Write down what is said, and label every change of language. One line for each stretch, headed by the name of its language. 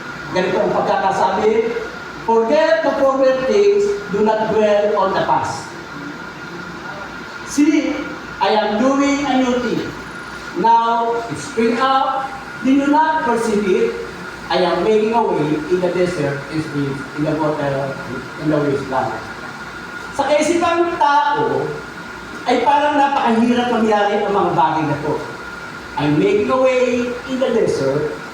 Filipino: Ganito ang pagkakasabi,
English: forget the former things, do not dwell on the past. See, I am doing a new thing. Now, it spring up, do you not perceive it? I am making a way in the desert and streams, in the water, in the wasteland.
Filipino: Sa kaisipang tao, ay parang napakahirap mangyari ang mga bagay na to.
English: I'm making a way in the desert.